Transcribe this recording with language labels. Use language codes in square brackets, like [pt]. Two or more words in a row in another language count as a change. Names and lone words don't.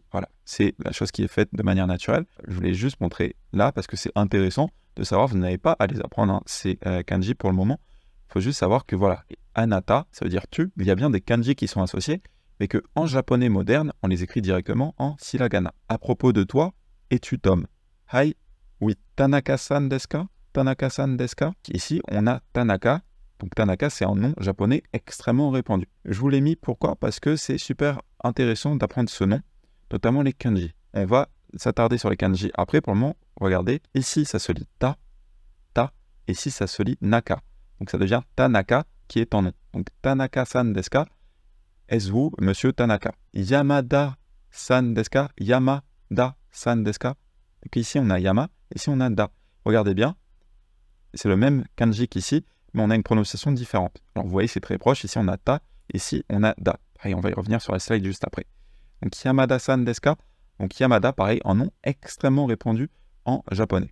[fr] Voilà, c'est la chose qui est faite de manière naturelle. Je voulais juste montrer là, parce que c'est intéressant de savoir, vous n'avez pas à les apprendre, ces kanji pour le moment. Il faut juste savoir que voilà, anata, ça veut dire tu, il y a bien des kanji qui sont associés, mais qu'en japonais moderne, on les écrit directement en hiragana. À propos de toi, es-tu Tom? Hai. Oui, [ja] 田中さんですか? 田中さんですか? Ici, on a Tanaka. [fr] Donc Tanaka, c'est un nom japonais extrêmement répandu. Je vous l'ai mis, pourquoi? Parce que c'est super intéressant d'apprendre ce nom, notamment les kanji. On va s'attarder sur les kanji après. Pour le moment, regardez, ici, ça se lit ta, et ici, ça se lit naka. Donc ça devient Tanaka, qui est en nom. [ja] Donc 田中さんですか? [fr] Est-ce vous, monsieur Tanaka? [ja] 山田さんですか? 山田さんですか? [fr] Donc ici, on a Yama, ici, on a Da. Regardez bien, c'est le même kanji qu'ici, mais on a une prononciation différente. Alors, vous voyez, c'est très proche. Ici, on a Ta, ici, on a Da. Pareil, on va y revenir sur la slide juste après. Donc, [ja] 山田さんですか? [fr] Donc, Yamada, pareil, un nom extrêmement répandu en japonais.